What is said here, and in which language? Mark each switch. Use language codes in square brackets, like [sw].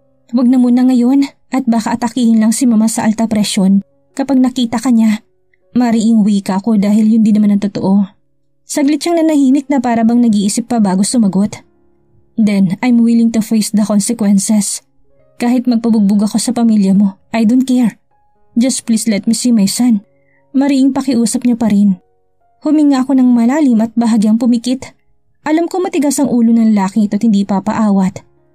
[tl] Huwag na muna ngayon at baka atakihin lang si Mama sa alta presyon kapag nakita ka niya. Mariing wika ko dahil yun din naman ang totoo. Saglit siyang nanahimik na para bang nag-iisip pa bago sumagot. [en] Then I'm willing to face the consequences. [tl] Kahit magpabugbog ako sa pamilya mo, [en] I don't care. Just please let me see my son. [tl] Mariing pakiusap niya pa rin. Huminga ako ng malalim at bahagyang pumikit. Alam ko matigas ang ulo ng lalaking ito at hindi papaawat.